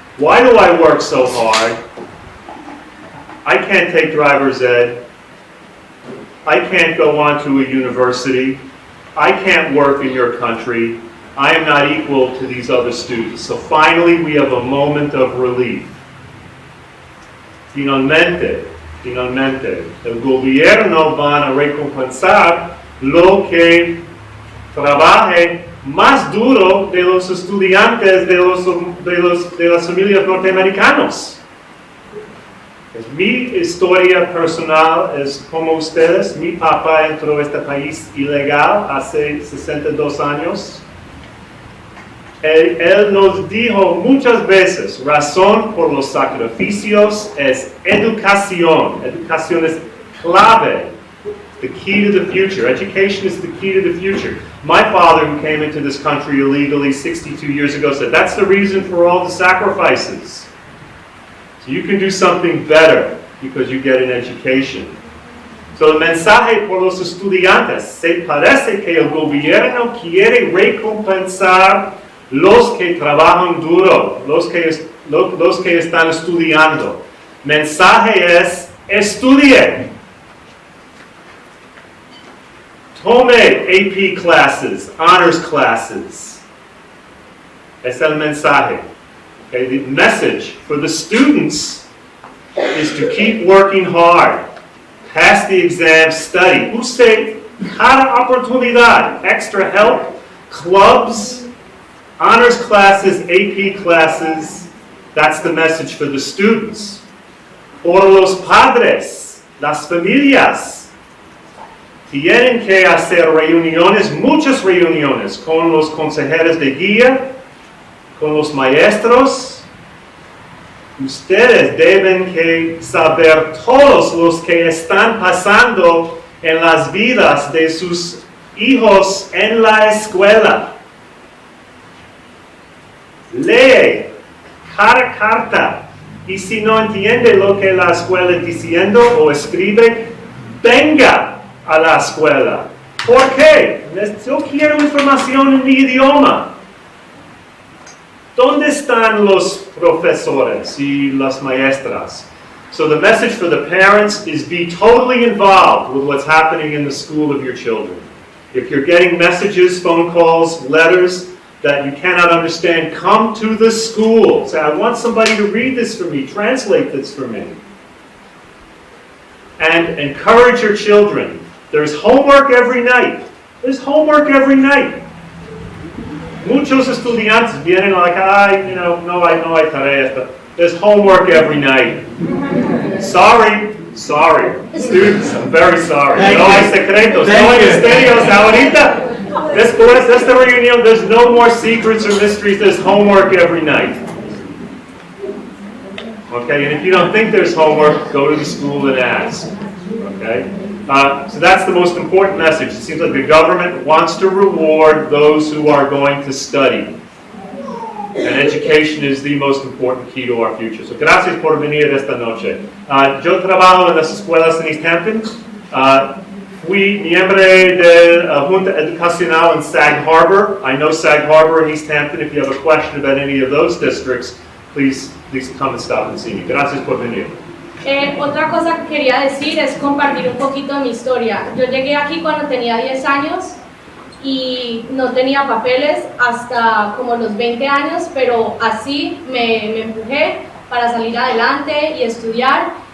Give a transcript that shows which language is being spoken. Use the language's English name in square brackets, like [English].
[English] Why do I work so hard? I can't take driver's ed. I can't go on to a university. I can't work in your country. I am not equal to these other students." So finally, we have a moment of relief. [Spanish] Finalmente, el gobierno van a recompensar lo que trabaje más duro de los estudiantes de las familias norteamericanos. Mi historia personal es como ustedes. Mi papá entró a este país ilegal hace 62 años. Él nos dijo muchas veces, razón por los sacrificios es educación. Educación es clave. [English] The key to the future. Education is the key to the future. My father, who came into this country illegally 62 years ago, said that's the reason for all the sacrifices. So you can do something better because you get an education. [Spanish] So el mensaje por los estudiantes, se parece que el gobierno quiere recompensar los que trabajan duro, los que están estudiando. Mensaje es, estudie. Tome AP classes, honors classes. Es el mensaje. [English] Okay, the message for the students is to keep working hard. Pass the exam, study. Use [Spanish] cada oportunidad. [English] Extra help, clubs, honors classes, AP classes. That's the message for the students. [Spanish] Por los padres, las familias, tienen que hacer reuniones, muchas reuniones, con los consejeros de guía, con los maestros. Ustedes deben que saber todos los que están pasando en las vidas de sus hijos en la escuela. Lee cada carta y si no entiende lo que la escuela está diciendo o escribe, venga a la escuela. ¿Por qué? Yo quiero información en mi idioma. ¿Dónde están los profesores y las maestras? [English] So the message for the parents is be totally involved with what's happening in the school of your children. If you're getting messages, phone calls, letters that you cannot understand, come to the school. Say, I want somebody to read this for me, translate this for me. And encourage your children. There's homework every night. There's homework every night. [Spanish] Muchos estudiantes vienen [English] like, [Spanish] no hay tarea. [English] There's homework every night. Sorry. Students, I'm very sorry. [Spanish] No hay secretos, no hay misterios ahorita. Después de esta reunión, [English] there's no more secrets or mysteries. There's homework every night. Okay, and if you don't think there's homework, go to the school and ask. Okay? So that's the most important message. It seems like the government wants to reward those who are going to study. And education is the most important key to our future. [Spanish] So gracias por venir esta noche. Yo trabajo en las escuelas en East Hampton. Fui miembro de la Junta Educacional in Sag Harbor. [English] I know Sag Harbor and East Hampton. If you have a question about any of those districts, please come and stop and see me. [Spanish] Gracias por venir. Otra cosa que quería decir es compartir un poquito de mi historia. Yo llegué aquí cuando tenía 10 años y no tenía papeles hasta como los 20 años, pero así me empujé para salir adelante y estudiar.